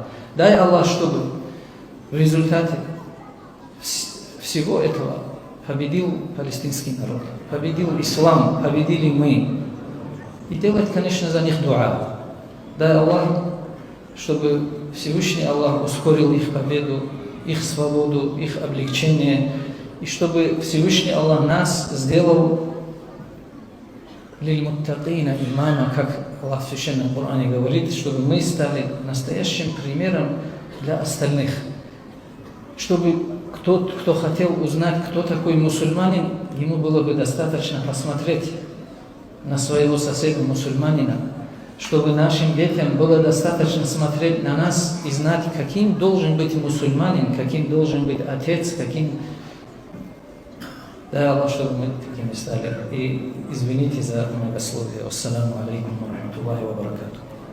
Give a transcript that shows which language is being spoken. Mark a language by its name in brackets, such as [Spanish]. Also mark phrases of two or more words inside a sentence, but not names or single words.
[Russian] Дай Аллах, чтобы в результате всего этого победил палестинский народ, победил ислам, победили мы. И делать, конечно, за них дуа. Дай Аллах, чтобы Всевышний Аллах ускорил их победу, их свободу, их облегчение, и чтобы Всевышний Аллах нас сделал [Arabic] للمتقين إماما, [Russian] как Аллах в Священном Коране говорит, чтобы мы стали настоящим примером для остальных. Чтобы кто хотел узнать, кто такой мусульманин, ему было бы достаточно посмотреть на своего соседа мусульманина, чтобы нашим детям было достаточно смотреть на нас и знать, каким должен быть мусульманин, каким должен быть отец, каким... Дай Аллах, чтобы мы такими стали. И извините за многословие. [Arabic] السلام عليكم و رحمة الله و بركاته.